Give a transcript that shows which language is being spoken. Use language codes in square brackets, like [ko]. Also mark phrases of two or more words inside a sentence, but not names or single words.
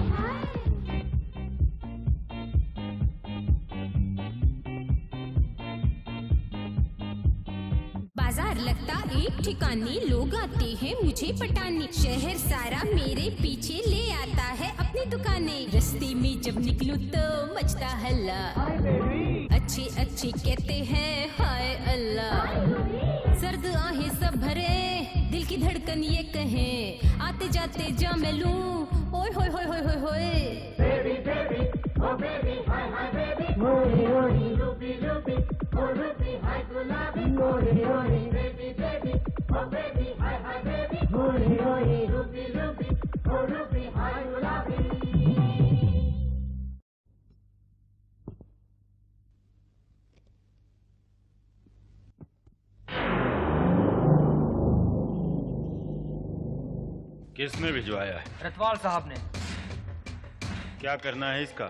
[hi] बाजार लगता एक ठिकाने, लोग आते हैं मुझे पटाने, शहर सारा मेरे पीछे ले आता है अपनी दुकानें। रास्ते में जब निकलूं तो मचता हल्ला, अच्छे अच्छे कहते हैं हाय अल्लाह। सर्द आहें सब भरे, दिल की धड़कन ये कहें, आते जाते जा मैं लूं, ओए होए होए होए होए होए। [en] Baby, baby, oh baby, hi, hi, baby. Ori, ori, ruby, ruby, oh ruby, hi, gulabi. Ori, ori, baby, baby, oh baby, hi, hi, baby. Ori, ori, ruby, ruby, oh ruby, hi, gulabi. [hi] किसने भिजवाया है? रतवाल साहब ने। क्या करना है इसका?